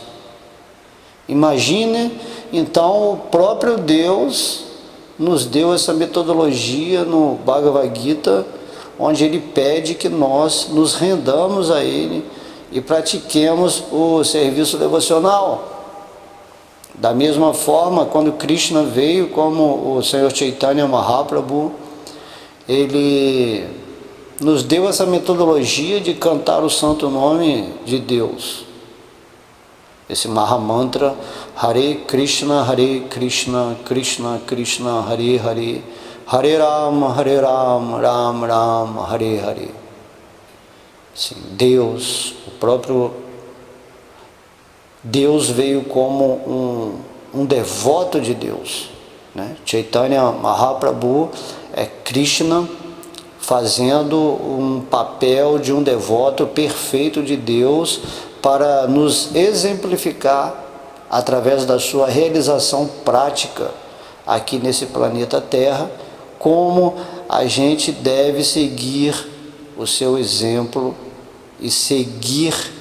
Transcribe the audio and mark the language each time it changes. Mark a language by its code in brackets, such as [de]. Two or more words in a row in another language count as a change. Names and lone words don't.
[pt] Imagine, então, o próprio Deus nos deu essa metodologia no Bhagavad Gita, onde ele pede que nós nos rendamos a ele e pratiquemos o serviço devocional. Da mesma forma, quando Krishna veio, como o Senhor Chaitanya Mahaprabhu, ele nos deu essa metodologia de cantar o santo nome de Deus. Esse Mahamantra, [sa] Hare Krishna, Krishna Krishna, Hare Hare, Hare Rama, Ram Ram, Hare Hare. [pt] Sim, Deus, o próprio Deus veio como um devoto de Deus, né? Chaitanya Mahaprabhu é Krishna fazendo um papel de um devoto perfeito de Deus para nos exemplificar através da sua realização prática aqui nesse planeta Terra, como a gente deve seguir o seu exemplo e seguir